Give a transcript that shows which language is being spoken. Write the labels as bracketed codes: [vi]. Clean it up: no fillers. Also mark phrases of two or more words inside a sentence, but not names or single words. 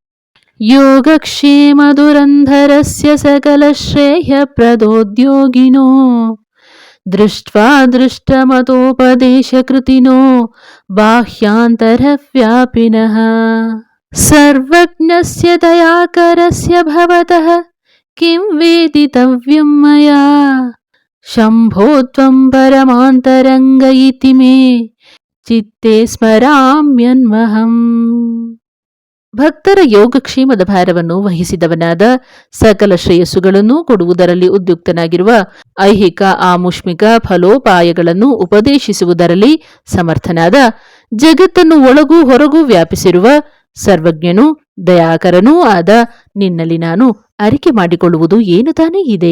[sa] ಯೋಗಕ್ಷೇಮ ದುರಂಧರಸ್ಯ ಸಕಲ ಶ್ರೇಯ ಪ್ರದೋದ್ಯೋಗಿನೋ ದೃಷ್ಟ್ವಾ ದೃಷ್ಟಮತೋಪದೇಶ ಕೃತಿನೋ ಬಾಹ್ಯಾಂತರ ವ್ಯಾಪಿನಃ ಸರ್ವಜ್ಞಸ್ಯ ದಯಾಕರಸ್ಯ ಭವತಃ ಕಿಂ ವೇದಿತವ್ಯಂ ಮಯಾ ಶಂಭೋ ತ್ವಂ ಪರಮಾಂತರಂಗ ಇತಿ ಮೇ ಚಿತ್ತೇ ಸ್ಮರಾಮ್ಯನ್ವಹಂ. [kn] ಭಕ್ತರ ಯೋಗಕ್ಷೇಮದ ಭಾರವನ್ನು ವಹಿಸಿದವನಾದ, ಸಕಲ ಶ್ರೇಯಸ್ಸುಗಳನ್ನು ಕೊಡುವುದರಲ್ಲಿ ಉದ್ಯುಕ್ತನಾಗಿರುವ, ಐಹಿಕ ಆಮುಷ್ಮಿಕ ಫಲೋಪಾಯಗಳನ್ನು ಉಪದೇಶಿಸುವುದರಲ್ಲಿ ಸಮರ್ಥನಾದ, ಜಗತ್ತನ್ನು ಒಳಗೂ ಹೊರಗೂ ವ್ಯಾಪಿಸಿರುವ ಸರ್ವಜ್ಞನೂ ದಯಾಕರನೂ ಆದ ನಿನ್ನಲ್ಲಿ ನಾನು ಅರಿಕೆ ಮಾಡಿಕೊಳ್ಳುವುದು ಏನು ತಾನೇ ಇದೆ?